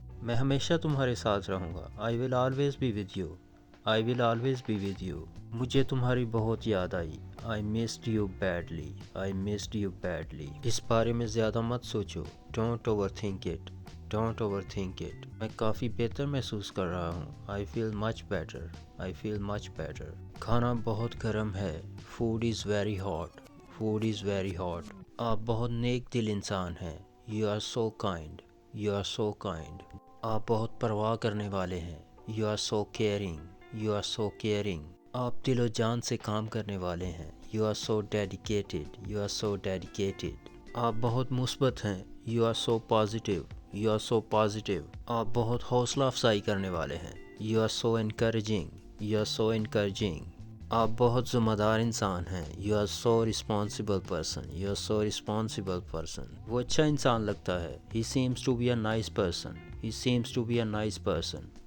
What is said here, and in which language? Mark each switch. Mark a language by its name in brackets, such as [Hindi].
[Hindi] मैं हमेशा तुम्हारे साथ रहूँगा। [English] I will always be with you. I will always be with you. [Hindi] मुझे तुम्हारी बहुत याद आई। [English] I missed you badly. I missed you badly. [Hindi] इस बारे में ज़्यादा मत सोचो। [English] Don't overthink it. Don't overthink it. [Hindi] मैं काफ़ी बेहतर महसूस कर रहा हूँ। [English] I feel much better. I feel much better. [Hindi] खाना बहुत गर्म है। [English] Food is very hot. Food is very hot. [Hindi] आप बहुत नेक दिल इंसान हैं। [English] You are so kind. You are so kind. [Hindi] आप बहुत परवाह करने वाले हैं। [English] You are so caring. You are so caring. [Hindi] आप दिलो जान से काम करने वाले हैं। [English] You are so dedicated. You are so dedicated. [Hindi] आप बहुत मुस्बत हैं। [English] You are so positive. You are so positive. [Hindi] आप बहुत हौसला अफजाई करने वाले हैं। [English] You are so encouraging. You are so encouraging. [Hindi] आप बहुत ज़िम्मेदार इंसान हैं। [English] You are so responsible person. You are so responsible person. [Hindi] वो अच्छा इंसान लगता है। [English] He seems to be a nice person. He seems to be a nice person.